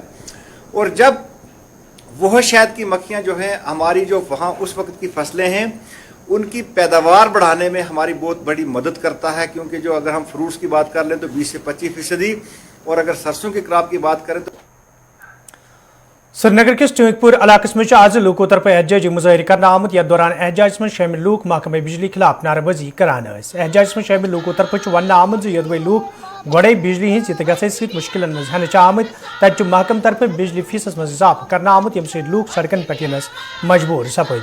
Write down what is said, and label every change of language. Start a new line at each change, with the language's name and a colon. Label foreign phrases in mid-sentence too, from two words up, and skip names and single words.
Hindi: और जब वह शहद की मक्खियाँ जो हैं हमारी जो वहाँ उस वक्त की फसलें हैं उनकी पैदावार बढ़ाने में हमारी बहुत बड़ी मदद करता है, क्योंकि जो अगर हम फ्रूट्स की बात कर लें तो 20 से 25% और अगर सरसों की क्रॉप की बात करें तो
Kashmiri: श्रीनगर किस टूंकपुर इलाकस में आज लूकों तरफ एहतजाजी मुजाहिर करना आमद। यथ दौरान एहतजाज में शामिल लूक महकमे बिजली खिलाफ नारेबाजी करान। एहतजाज में शामिल लूकों तरफ वन आमद यदि लूक गोड़े बिजली हज गि मुश्किल मज आमद तत महकम तरफ बिजली फीसस मज इजाफा करना आमद यम सद लूक सड़कन पे यनस मजबूर सपद।